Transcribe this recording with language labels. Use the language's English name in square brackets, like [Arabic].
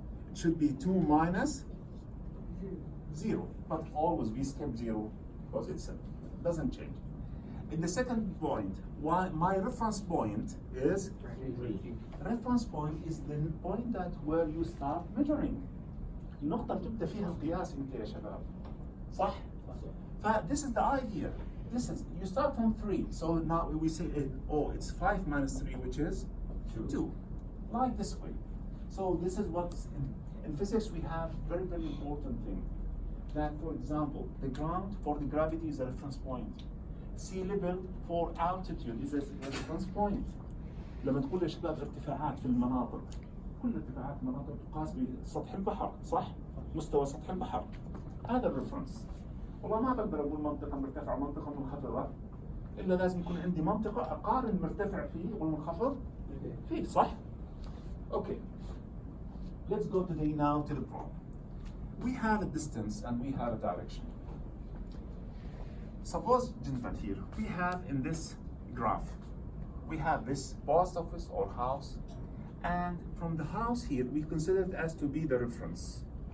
[English] It should be 2 minus 0. But always we skip 0 because it doesn't change. In the second point, my reference point is reference point is the point that where you start measuring. [Arabic] النقطة اللي بتبدأ فيها القياس انت يا شباب. صح؟ [English] This is the idea. This is, you start from 3. So now we say, it's 5 minus 3, which is 2. Like this way. So this is what's in physics we have very, very important thing. That, for example, the ground for the gravity is a reference point. Sea level for altitude is a reference point. [Arabic] لما تقول يا شباب ارتفاعات في المناطق، كل ارتفاعات المناطق تقاس بسطح البحر، صح؟ مستوى سطح البحر. هذا الريفرنس. والله ما بقدر اقول منطقة مرتفعة ومنطقة منخفضة، إلا لازم يكون عندي منطقة أقارن المرتفع فيه والمنخفض فيه، صح؟ Okay. [English] Let's go now to the problem. We have a distance and we have a direction. Suppose, gentlemen, here we have in this graph, we have this post office or house, and from the house here we consider it as to be the reference.